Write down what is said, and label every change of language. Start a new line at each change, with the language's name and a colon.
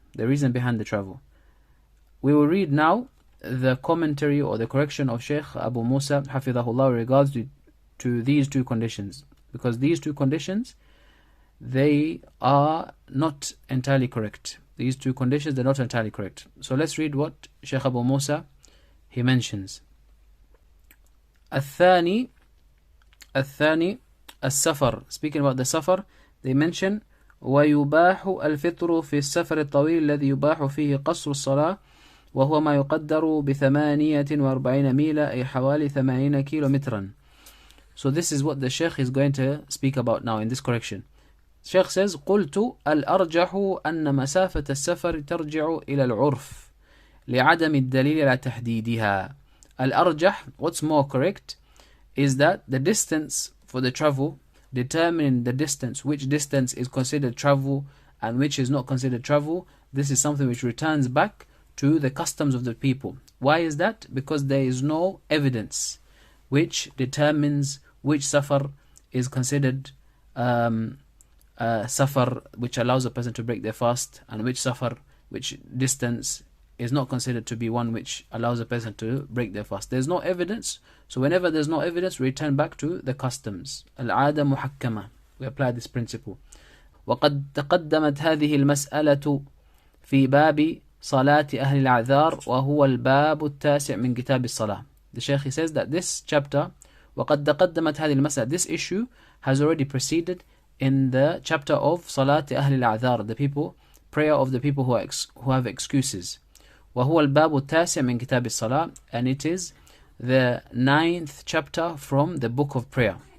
English: The reason behind the travel. We will read now the commentary or the correction of Sheikh Abu Musa, hafidhahulah, in regards to these two conditions. Because these two conditions, they are not entirely correct. These two conditions, they're not entirely correct. So let's read what Sheikh Abu Musa, he mentions.
Arabic: الثاني السفر.
English: Speaking about the safar, they mention
Arabic: ويباح الفطر في السفر الطويل الذي يباح فيه قصر الصلاة وهو ما يقدر ب48 ميلا أي حوالي 80 كيلومترا.
English: So this is what the Sheikh is going to speak about now in this correction. Sheikh says
Arabic: قلت الأرجح أن مسافة السفر ترجع إلى العرف لعدم الدليل على تحديدها.
English: الأرجح, what's more correct, is that the distance for the travel, determining the distance, which distance is considered travel and which is not considered travel, this is something which returns back to the customs of the people. Why is that? Because there is no evidence which determines which safar is considered safar which allows a person to break their fast, and which safar, which distance is not considered to be one which allows a person to break their fast. There's no evidence. So whenever there's no evidence, we return back to the customs. Al-'ada muhakkama. We apply this principle.
Arabic: وقد تقدمت هذه المسألة في باب صلاة أهل الأعذار وهو الباب التاسع من كتاب الصلاة.
English: The Sheikh, he says that this chapter,
Arabic: وقد تقدمت هذه المسألة,
English: this issue has already preceded in the chapter of
Arabic: صلاة أهل الأعذار,
English: the people, prayer of the people who have excuses.
Arabic: وهو الباب التاسع من كتاب الصلاة,
English: and it is the 9th chapter from the book of prayer.